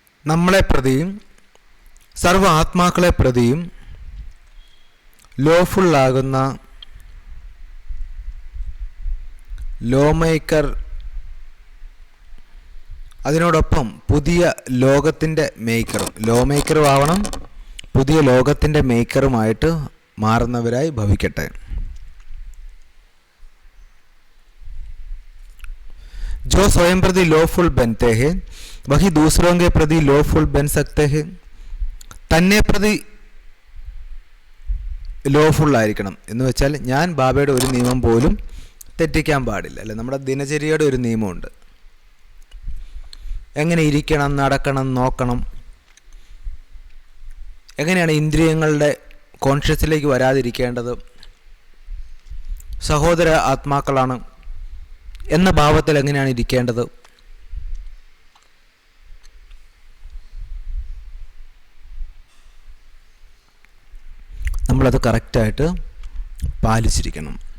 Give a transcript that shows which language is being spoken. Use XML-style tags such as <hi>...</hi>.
<ml>നമ്മളെ പ്രതിയും സർവ ആത്മാക്കളെ പ്രതിയും ലോഫുള്ളാകുന്ന ലോമേക്കർ, അതിനോടൊപ്പം പുതിയ ലോകത്തിൻ്റെ മേക്കറും, ലോമേക്കറും ആവണം, പുതിയ ലോകത്തിൻ്റെ മേക്കറുമായിട്ട് മാറുന്നവരായി ഭവിക്കട്ടെ.</ml> <hi>जो स्वयं प्रति लॉफुल बनते हैं वही दूसरों के प्रति लॉफुल बन सकते हैं.</hi> <ml>തന്നെ പ്രതി ലോഫുൾ ആയിരിക്കണം എന്ന് വെച്ചാൽ ഞാൻ ബാബയുടെ ഒരു നിയമം പോലും തെറ്റിക്കാൻ പാടില്ല. അല്ലെ, നമ്മുടെ ദിനചര്യയുടെ ഒരു നിയമമുണ്ട്. എങ്ങനെ ഇരിക്കണം, നടക്കണം, നോക്കണം, എങ്ങനെയാണ് ഇന്ദ്രിയങ്ങളുടെ കോൺഷ്യസിലേക്ക് വരാതിരിക്കേണ്ടത്, സഹോദര ആത്മാക്കളാണ് എന്ന ഭാവത്തിൽ എങ്ങനെയാണ് ഇരിക്കേണ്ടത്, നമ്മളത് കറക്റ്റായിട്ട് പാലിച്ചിരിക്കണം.</ml>